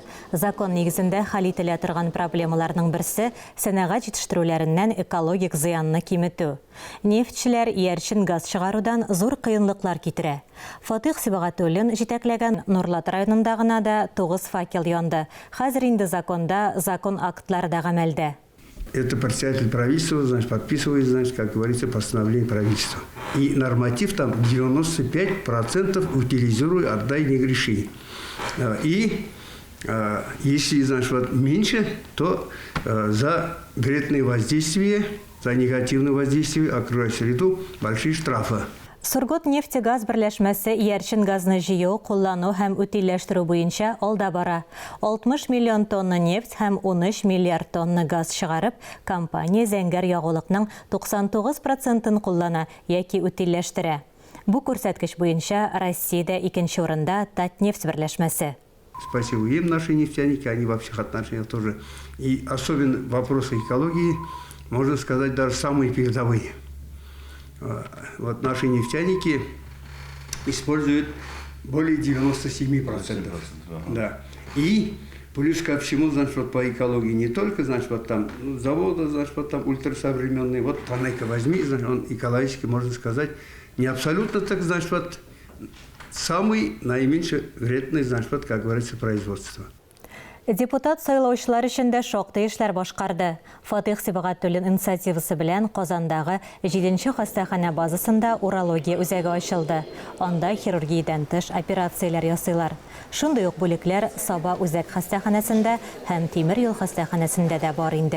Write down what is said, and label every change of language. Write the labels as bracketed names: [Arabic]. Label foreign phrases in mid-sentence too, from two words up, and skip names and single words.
[Tatar] Закон нигезендә хәл ителә торган проблемаларның берсе сәнәгать җитештерүләреннән экологик зыянны киметү. Нефтчеләр иярчен газ чыгарудан зур кыенлыклар китерә. Фатих Сибагатуллин җитәкләгән Нурлат районында гына да 9 факел янды. Хәзер инде законда закон актлары да гамәлдә. [Russian] Это председатель правительства, значит, подписывает, значит, как говорится, постановление правительства. И норматив там 95% утилизируй, отдай, не греши. И если, значит, вот меньше, то за вредные воздействия, за негативное воздействие окружающей среду большие штрафы. [Tatar] Сургут нефтегаз берләшмәсе иярчен газны җыю, куллану һәм үтилләштерү буенча алда бара. 60 миллион тонна нефть һәм 13 миллиард тонна газ чыгарып, компания зәңгәр ягулыкның 99% куллана яки үтилләштерә. Бу күрсәткеч буенча Россиядә 2нче урында Татнефть берләшмәсе. [Russian] Спасибо им, наши нефтяники, они во всех отношениях тоже. И особенно вопросы экологии, можно сказать, даже самые передовые. Вот наши нефтяники используют более 97%. Да. И плюс ко всему, значит, вот по экологии не только, значит, вот там заводы, значит, вот там ультрасовременные. Вот Танека возьми, значит, он экологически, можно сказать, не абсолютно так, значит, вот самый наименьший вредный, значит, вот, как говорится, производство. [Tatar] Депутат сайлаучылар өчен шактый эшләр башкарды. Фатих Сибагатуллин инициативасы белән Казандагы 7нче хастахана базасында урология үзәге ачылды. Анда хирургиядән тыш операцияләр ясыйлар. Шундый ук бүлекләр Саба үзәк хастаханасында һәм Тимер юл хастаханасында да бар инде.